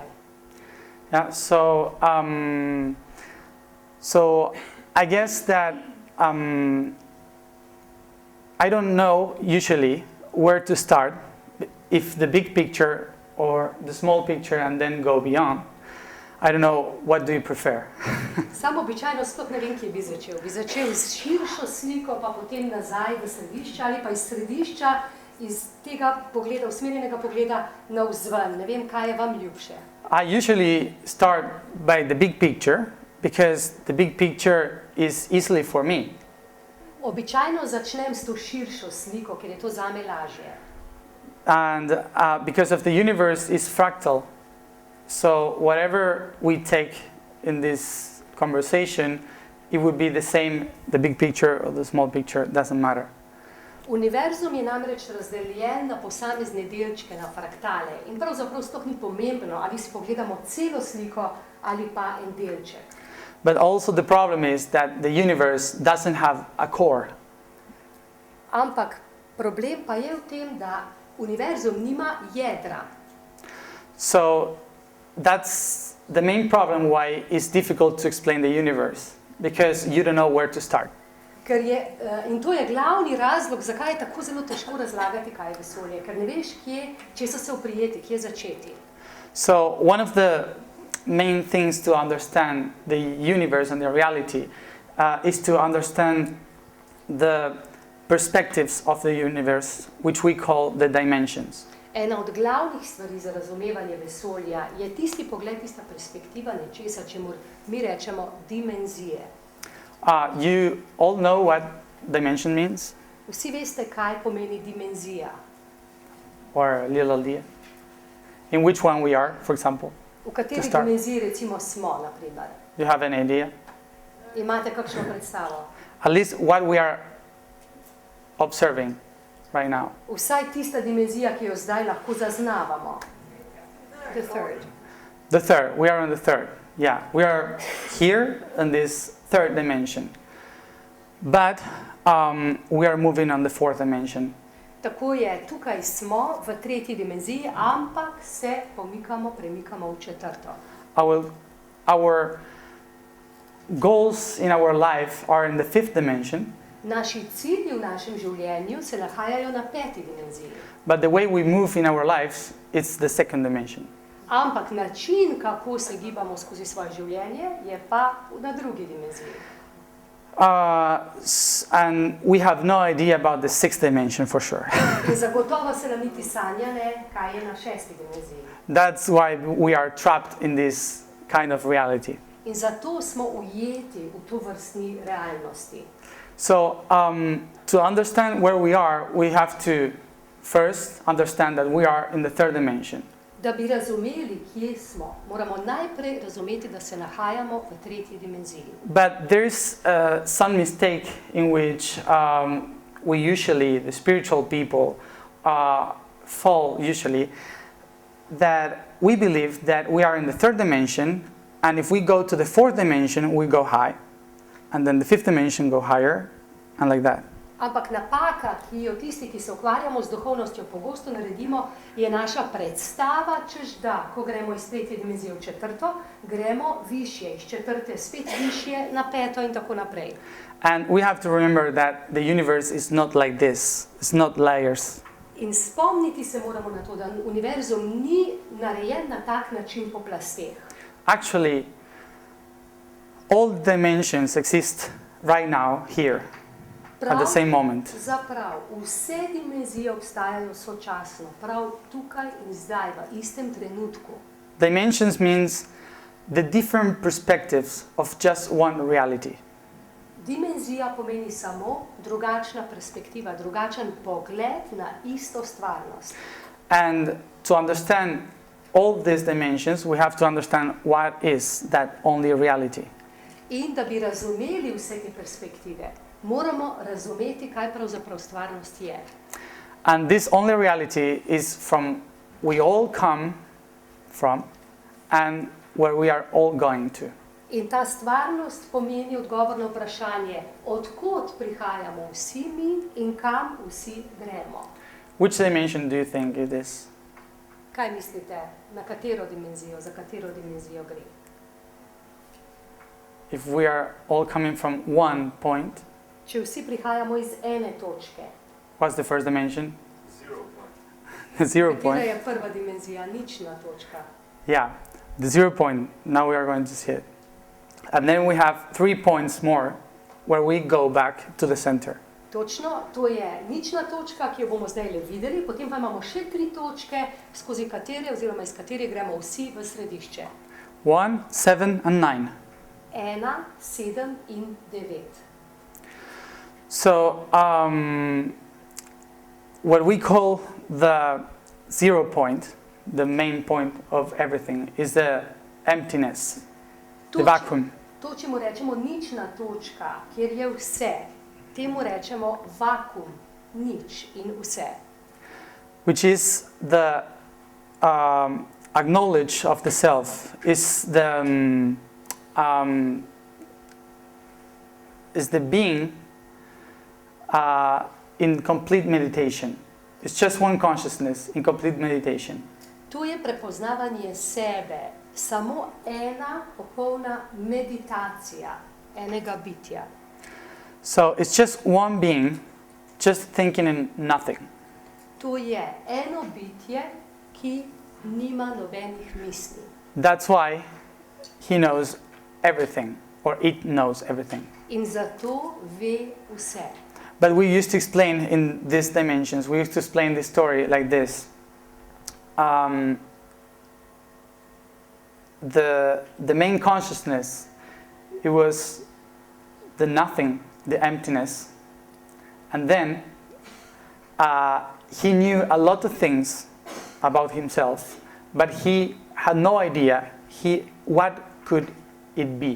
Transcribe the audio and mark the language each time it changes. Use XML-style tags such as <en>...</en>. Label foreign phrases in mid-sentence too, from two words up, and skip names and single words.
<en>Yeah, so I guess that I don't know usually where to start, if the big picture or the small picture and then go beyond. I don't know, what do you prefer?</en> <sl>Sam običajno sploh ne vem, kje bi začel. Bi začel s širšo sliko, pa potem nazaj v središče, ali pa iz središča, iz tega pogleda, usmerjenega pogleda navzven. Ne vem, kaj je vam ljubše.</sl> <en>I usually start by the big picture, because the big picture is easily for me.</en> <sl>Običajno začnem s to širšo sliko, ker je to zame lažje.</sl> <en>And because of the universe is fractal, so whatever we take in this conversation, it would be the same, the big picture or the small picture, doesn't matter.</en> <sl>Univerzum je namreč razdeljen na posamezne delčke, na fraktale. In pravzaprav sploh ni pomembno, ali si pogledamo celo sliko ali pa en delček.</sl> <en>But also the problem is that the universe doesn't have a core.</en> <sl>Ampak problem pa je v tem, da univerzum nima jedra.</sl> <en>So that's the main problem why it's difficult to explain the universe, because you don't know where to start.</en> <sl>Ker je, in to je glavni razlog, zakaj je tako zelo težko razlagati, kaj je vesolje. Ker ne veš, česa se oprijeti, kje začeti.</sl> <en>So one of the main things to understand the universe and the reality is to understand the perspectives of the universe, which we call the dimensions.</en> <sl>Ena od glavnih stvari za razumevanje vesolja je tisti pogled, tista perspektiva nečesa, čemur mi rečemo dimenzije.</sl> <en>You all know what dimension means?</en> <sl>Vsi veste, kaj pomeni dimenzija.</sl> <en>Or a little idea? In which one we are, for example?</en> <sl>V kateri</sl> <en>start.</en> <sl>dimenziji recimo smo, na primer?</sl> <en>You have an idea?</en> <sl>Imate kakšno predstavo?</sl> <en>At least what we are observing right now.</en> <sl>Vsaj tista dimenzija, ki jo zdaj lahko zaznavamo.</sl> <en>The third. The third. We are on the third. Yeah, we are here in this third dimension. But we are moving on the fourth dimension.</en> <sl>Tako je, tukaj smo v tretji dimenziji, ampak se premikamo v četrto.</sl> <en>Our goals in our life are in the fifth dimension.</en> <sl>Naši cilji v našem življenju se nahajajo na peti dimenziji.</sl> <en>But the way we move in our lives, it's the second dimension.</en> <sl>Ampak način, kako se gibamo skozi svoje življenje, je pa na drugi dimenziji.</sl> <en>And we have no idea about the sixth dimension for sure.</en> <sl>In zagotovo se nam niti sanja ne, kaj je na šesti dimenziji.</sl> <en>That's why we are trapped in this kind of reality.</en> <sl>In zato smo ujeti v tovrstni realnosti.</sl> <en>So to understand where we are, we have to first understand that we are in the third dimension.</en> <sl>Da bi razumeli, kje smo, moramo najprej razumeti, da se nahajamo v tretji dimenziji.</sl> <en>But there's some mistake in which we usually, the spiritual people, fall usually, that we believe that we are in the third dimension, and if we go to the fourth dimension, we go high, and then the fifth dimension go higher, and like that.</en> <sl>Ampak napaka, ki jo tisti, ki se ukvarjamo z duhovnostjo, pogosto naredimo, je naša predstava, češ da, ko gremo iz tretje dimenzije v četrto, gremo višje, iz četrte spet višje na peto in tako naprej.</sl> <en>And we have to remember that the universe is not like this. It's not layers.</en> <sl>In spomniti se moramo na to, da univerzum ni narejen na tak način po plasteh.</sl> <en>Actually, all dimensions exist right now, here. At the same moment.</en> <sl>Zaprav, vse dimenzije obstajajo sočasno, prav tukaj in zdaj, v istem trenutku.</sl> <en>Dimensions means the different perspectives of just one reality.</en> <sl>Dimenzija pomeni samo drugačna perspektiva, drugačen pogled na isto stvarnost.</sl> <en>And to understand all these dimensions, we have to understand what is that only reality.</en> <sl>In da bi razumeli vse te perspektive, moramo razumeti, kaj pravzaprav stvarnost je.</sl> <en>And this only reality is from we all come from and where we are all going to.</en> <sl>In ta stvarnost pomeni odgovor na vprašanje, odkot prihajamo vsi mi in kam vsi gremo.</sl> <en>Which dimension do you think it is?</en> <sl>Kaj mislite, na katero dimenzijo, za katero dimenzijo gre?</sl> <en>If we are all coming from one point,</en> <sl>Če vsi prihajamo iz ene točke,</sl> <en>what's the first dimension? 0 point. The 0</en> <sl>katera</sl> <en>point.</en> <sl>je prva dimenzija, nična točka.</sl> <en>Yeah, the 0 point. Now we are going to see it. And then we have 3 points more where we go back to the center.</en> <sl>Točno, to je nična točka, ki jo bomo zdaj le videli, potem pa imamo še 3 točke, skozi katere oziroma iz katere gremo vsi v središče.</sl> <en>1, 7, and 9.</en> <sl>1, 7 in 9.</sl> <en>So, what we call the 0 point, the main point of everything, is the emptiness, the vacuum.</en> <sl>To, čemu rečemo nična točka, kjer je vse, temu rečemo vakuum, nič in vse.</sl> <en>Which is the acknowledge of the self, is the being in complete meditation. It's just one consciousness in complete meditation.</en> <sl>To je prepoznavanje sebe, samo ena popolna meditacija enega bitja.</sl> <en>So it's just one being, just thinking in nothing.</en> <sl>To je eno bitje, ki nima nobenih misli.</sl> <en>That's why he knows everything, or it knows everything.</en> <sl>In zato ve vse.</sl> <en>But we used to explain in these dimensions, we used to explain this story like this. the main consciousness, it was the nothing, the emptiness. And then he knew a lot of things about himself, but he had no idea what could it be.</en>